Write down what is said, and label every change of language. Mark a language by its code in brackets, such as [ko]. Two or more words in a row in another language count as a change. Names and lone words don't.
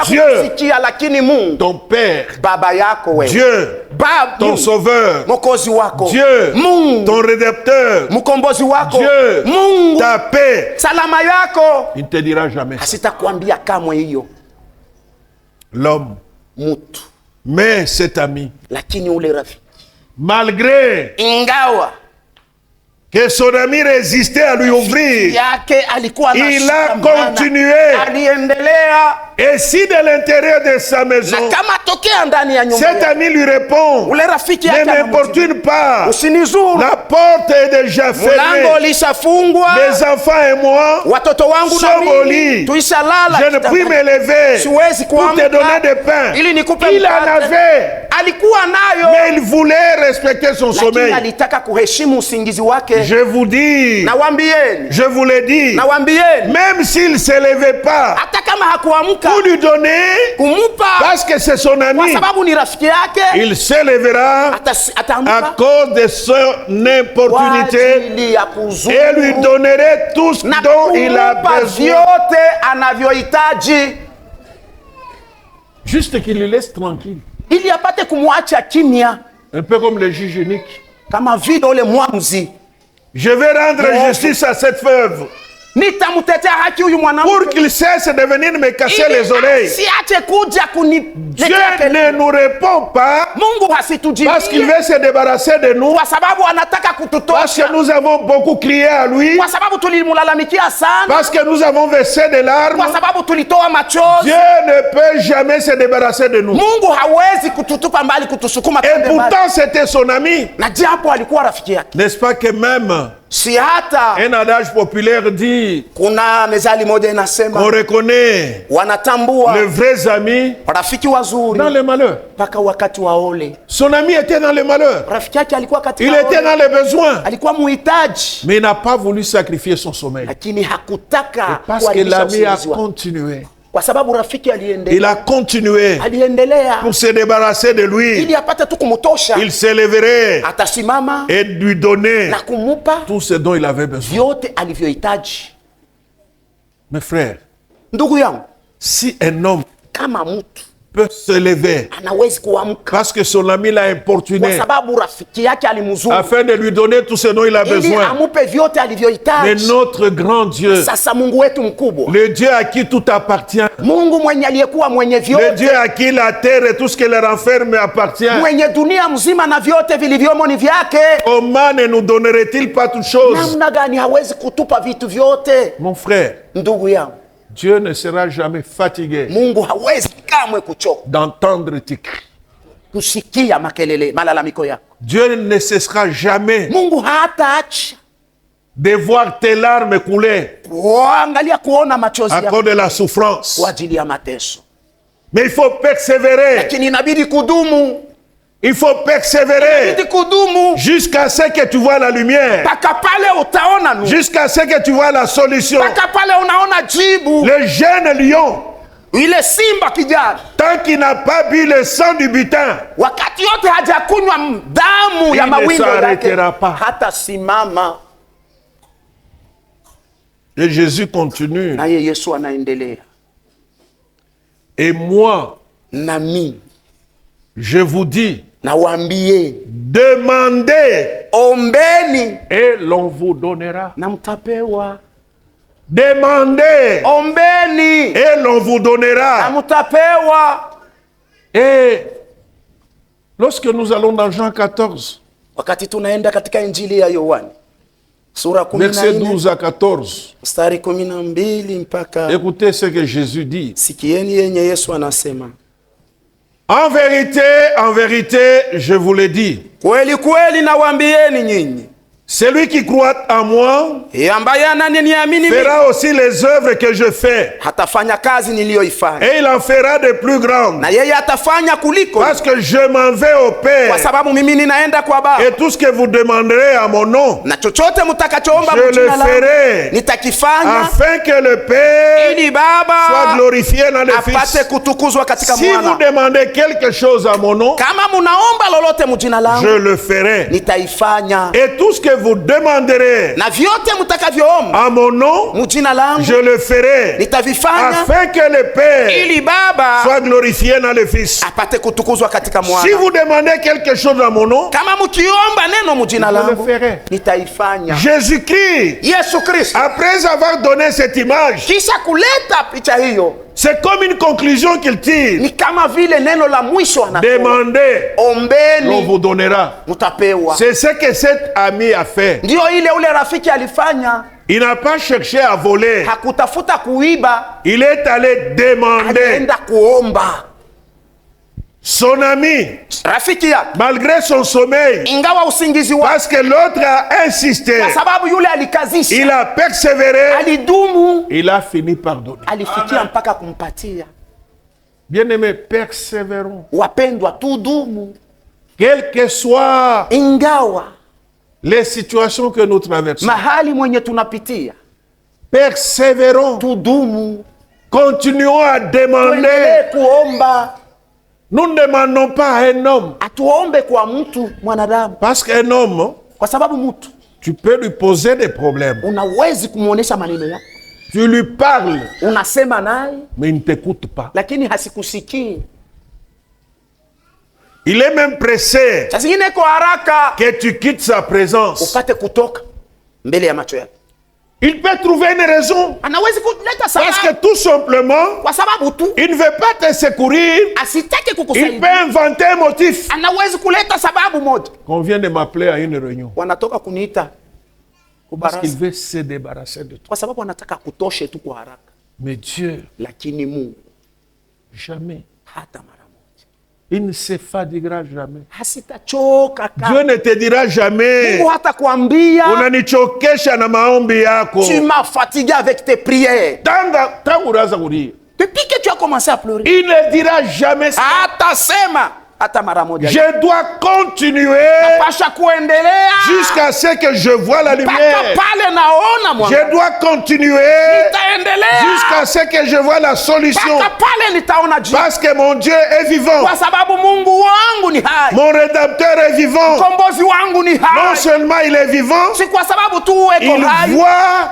[fr] Dieu, [sw] kukusikia, lakini Mungu, [fr] Ton Père, [sw] baba yako wewe, [fr] Dieu, [sw] baba, [fr] ton [sw] Mungu, [fr] Sauveur, [sw] mwokozi wako, [fr] Dieu, [sw] Mungu, [fr] ton Rédempteur, [sw] mkombozi wako, [fr] Dieu, [sw] Mungu, [fr] ta paix, [sw] salama yako, [fr] il ne te dira jamais ça. [sw] hasitakwambia kamwe hiyo [fr] L'homme, [sw] mtu. [fr] mais cet ami, [sw] Lakini ule rafiki, [fr] malgré [sw] ingawa [fr] que son ami résistait à lui ouvrir, [sw] yake alikuwa [fr] il a [sw] anashikamana, [fr] continué. [sw] aliendelea. [fr] Et si de l'intérieur de sa maison, [sw] Na kama tokea ndani ya nyumba [fr] cet [sw] yake, [fr] ami lui répond, [sw] ule rafiki [fr] ne [sw] yake [fr] m'importune pas, [sw] usinizuru, [fr] la porte est déjà [sw] mlango [fr] fermée, [sw] ulishafungwa, [fr] mes enfants et moi [sw] watoto wangu na [fr] sommes au [sw] mimi [fr] lit, [sw] tuishalala [fr] je ne puis me [sw] kitandani. [fr] lever [sw] Siwezi [fr] pour te [sw] kuamka [fr] donner des pains. [sw] ili nikupe [fr] Il en [sw] mkate. [fr] avait, [sw] Alikuwa nayo, [fr] mais il voulait respecter son [sw] lakini [fr] sommeil. [sw] alitaka kuheshimu usingizi wake. [fr] Je vous dis, [sw] Nawambieni, [fr] je vous l'ai dit, [sw] nawambieni, [fr] même s'il ne se levait pas [sw] hata kama hakuamka [fr] pour lui donner, [sw] kumupa, [fr] parce que c'est son [sw] kwa [fr] ami, [sw] sababu ni rafiki yake, [fr] il se lèvera à [sw] ataamka [fr] cause de son [sw] kwa [fr] importunité [sw] ajili ya kuzuru [fr] et lui donnerait tout ce [sw] na [fr] dont il a [sw] kumpa [fr] besoin. [sw] vyote anavyohitaji, [fr] Juste qu'il le laisse tranquille. [sw] ili apate kumwacha kimya, [fr] Un peu comme le juge unique. [sw] kama vile ule mwamuzi. [fr] Je vais rendre justice à cette veuve [sw] Nitamtetea haki huyu [fr] pour [sw] mwanamke [fr] qu'il cesse de venir me casser les oreilles. [sw] siache kuja [fr] Dieu [sw] kuniletea [fr] ne [sw] kelele. [fr] nous répond pas [sw] Mungu hasitujibie [fr] parce qu'il veut se débarrasser de nous, [sw] kwa sababu anataka [fr] parce [sw] kututosha, [fr] que nous avons beaucoup crié à lui, [sw] kwa sababu tulimlalamikia sana, [fr] parce que nous avons versé des larmes. [sw] kwa sababu tulitoa machozi. [fr] Dieu ne peut jamais se débarrasser de nous. [sw] Mungu hawezi kututupa mbali, kutusukuma [fr] Et [sw] twende mbali. [fr] pourtant, c'était son ami. [sw] Na japo alikuwa rafiki yake, [fr] N'est-ce pas que même [sw] Si hata [fr] Un adage populaire dit [sw] kuna mezali moja inasema [fr] qu'on reconnaît [sw] wanatambua [fr] les vrais amis [sw] rafiki wazuri [fr] dans le malheur. [sw] mpaka wakati wa ole. [fr] Son ami était dans le malheur. [sw] Rafiki yake alikuwa [fr] Il [sw] katika [fr] était [sw] ole, [fr] dans les besoins. [sw] alikuwa muhitaji, [fr] Mais il n'a pas voulu sacrifier son sommeil. [sw] lakini hakutaka [fr] Parce que [sw] kuharibisha [fr] l'ami a [sw] usingizi wake. [fr] continué. [sw] Kwa sababu rafiki [fr] Il a continué [sw] aliendelea [fr] pour se débarrasser de lui. [sw] ili apate tu kumtosha, [fr] Il s'élèverait [sw] atasimama [fr] et lui donner [sw] na kumupa [fr] tout ce dont il avait besoin. [sw] vyote alivyohitaji. [fr] Mes frères, [sw] Ndugu yangu, [fr] si un homme [sw] kama mtu [fr] peut se lever [sw] anawezi kuamka [fr] parce que son ami l'a [sw] kwa [fr] importuné [sw] sababu rafiki yake alimzuru [fr] afin de lui donner tout ce dont il a [sw] ili [fr] besoin. [sw] amupe vyote [fr] Mais [sw] alivyohitaji. [fr] notre grand Dieu, [sw] Sasa Mungu wetu mkubwa, [fr] le Dieu à qui tout appartient, [sw] Mungu mwenye aliyekuwa mwenye [fr] le [sw] vyote, [fr] Dieu à qui la terre et tout ce qu'elle renferme appartient, [sw] mwenye dunia mzima na vyote vilivyomo ni vyake, [fr] comment ne nous donnerait-il pas toutes choses? [sw] namna gani hawezi kutupa vitu vyote? [fr] Mon frère, [sw] Ndugu yangu, [fr] Dieu ne sera jamais fatigué [sw] Mungu hawezi kamwe kuchoka [fr] d'entendre tes cris. [sw] kusikia makelele, malalamiko yako. [fr] Dieu ne cessera jamais [sw] Mungu hataacha [fr] de voir tes larmes couler [sw] kuangalia kuona machozi [fr] à [sw] yako [fr] cause de la souffrance. [sw] kwa ajili ya mateso, [fr] Mais il faut persévérer. [sw] lakini inabidi kudumu, [fr] Il faut persévérer [sw] inabidi kudumu [fr] jusqu'à ce que tu vois la lumière, [sw] mpaka pale utaona nuru, [fr] jusqu'à ce que tu vois la solution. [sw] mpaka pale unaona jibu. [fr] Le jeune lion, [sw] Ile simba kijana, [fr] tant qu'il n'a pas bu le sang du butin, [sw] wakati yote hajakunywa damu ya [fr] Il ne [sw] mawindo yake, [fr] s'arrêtera pas. [sw] hata simama. [fr] et Jésus continue. [sw] Naye Yesu anaendelea, [fr] Et moi, [sw] nami [fr] je vous dis, [sw] nawaambie, [fr] demandez [sw] ombeni [fr] et l'on vous donnera. [sw] na mtapewa, [fr] Demandez [sw] ombeni [fr] et l'on vous [sw] na [fr] donnera. [sw] mtapewa. [fr] Et lorsque nous allons dans Jean 14, [sw] Wakati tunaenda katika Injili ya Yohana sura [fr] versets 14 12 à 14, [sw] mstari 12 mpaka, [fr] écoutez ce que Jésus dit. [sw] sikieni yenye Yesu anasema, [fr] En vérité, je vous le dis, [sw] kweli kweli nawaambieni nyinyi, [fr] celui qui croit en moi [sw] ambaye ananiamini mimi [fr] fera aussi les œuvres que je fais, [sw] hatafanya kazi niliyoifanya, [fr] et il en fera de plus grandes, [sw] na yeye atafanya kuliko, [fr] parce que je m'en vais au [sw] kwa [fr] Père, [sw] sababu mimi ninaenda kwa Baba, [fr] et tout ce que vous demanderez à mon nom, [sw] na chochote mtakachoomba [fr] je le [sw] mjina langu [fr] ferai, [sw] nitakifanya, [fr] afin que le Père [sw] ili [fr] soit [sw] Baba [fr] glorifié dans le [sw] apate [fr] Fils. [sw] kutukuzwa katika [fr] Si vous [sw] Mwana. [fr] demandez quelque chose à mon nom, [sw] Kama munaomba lolote mjina [fr] je [sw] langu [fr] le ferai. [sw] nitaifanya, [fr] Et tout ce que vous demanderez [sw] na vyote mtakavyoomba [fr] à mon nom, [sw] mjina langu [fr] je le ferai, [sw] nitavifanya, [fr] afin que le Père [sw] ili Baba [fr] soit glorifié dans le Fils. [sw] apate kutukuzwa katika [fr] Si [sw] Mwana. [fr] vous demandez quelque chose à mon nom, [sw] Kama mkiomba neno mjina [fr] je le [sw] langu [fr] ferai. [sw] nitaifanya. [fr] Jésus-Christ, [sw] Yesu Kristo [fr] après avoir donné cette image, [sw] kisha kuleta picha hiyo, [fr] c'est comme une conclusion qu'il tire. [sw] ni kama vile neno la mwisho anasema, [fr] Demandez, l'on [sw] ombeni [fr] vous donnera. [sw] mtapewa. [fr] C'est ce que cet ami a fait. [sw] Ndio ile ule rafiki alifanya, [fr] Il n'a pas cherché à voler. [sw] hakutafuta kuiba, [fr] Il est allé demander. [sw] alienda kuomba. [fr] Son ami, [sw] Rafiki yake [fr] malgré son sommeil, [sw] ingawa usingizi wake, [fr] parce que l'autre a insisté, [sw] kwa sababu yule alikazisha, [fr] il a persévéré, [sw] alidumu, [fr] il a fini par donner. [sw] alifikia mpaka kumpatia. [fr] Bien-aimés, persévérons. [sw] Wapendwa, tudumu, [fr] Quelles que soient [sw] ingawa [fr] les situations que nous traversons, [sw] mahali mwenye tunapitia, [fr] persévérons. [sw] tudumu, [fr] Continuons à demander. [sw] tuendelee kuomba. [fr] Nous ne demandons pas à un homme, [sw] Atuombe kwa mtu mwanadamu, [fr] parce qu'un homme, [sw] kwa sababu mtu [fr] tu peux lui poser des problèmes. [sw] unawezi kumuonesha maneno yako, [fr] Tu lui parles, [sw] unasema naye [fr] mais il ne t'écoute pas. [sw] lakini hasikusikii. [fr] Il est même pressé [sw] Saa zingine iko haraka [fr] que tu quittes sa présence. [sw] upate kutoka mbele ya macho yake. [fr] Il peut trouver une raison. [sw] Anawezi kuleta [fr] Parce que [sw] sababu, [fr] tout simplement, [sw] kwa sababu tu [fr] il ne veut pas te secourir. [sw] asitake [fr] Il peut [sw] kukusaidia. [fr] inventer un motif. [sw] Anawezi kuleta sababu moja. [fr] Qu'on vient de m'appeler à une réunion. [sw] Wanatoka kuniita [fr] Parce [sw] kubarasa, [fr] qu'il veut se débarrasser de toi. [sw] kwa sababu anataka kutoshe tu kwa haraka, [fr] Mais Dieu, [sw] lakini Mungu [fr] jamais. [sw] hata mara moja. [fr] Il ne se fatiguera jamais. [sw] Hasitachoka [fr] Dieu [sw] kamwe. [fr] ne te dira jamais, [sw] Mungu hatakwambia unanichokesha na maombi yako. [fr] tu m'as fatigué avec tes prières. [sw] Tangu unaanza kulia. [fr] Depuis que tu as commencé à pleurer. Il ne dira jamais ça. [sw] Hatasema hata mara moja. [fr] Je dois continuer [sw] Pasha kuendelea [fr] jusqu'à ce que je vois la [sw] mpaka [fr] lumière. [sw] pale naona mwanga. [fr] Je dois continuer [sw] Nitaendelea [fr] jusqu'à ce que je vois la solution. [sw] mpaka pale nitaona jibu. [fr] Parce que mon Dieu est vivant. [sw] Kwa sababu Mungu wangu ni hai. [fr] Mon Rédempteur est vivant. [sw] Mkombozi wangu ni [fr] Non [sw] hai. [fr] seulement il est vivant, [sw] Si kwa sababu tu eko [fr] il [sw] hai. [fr] voit,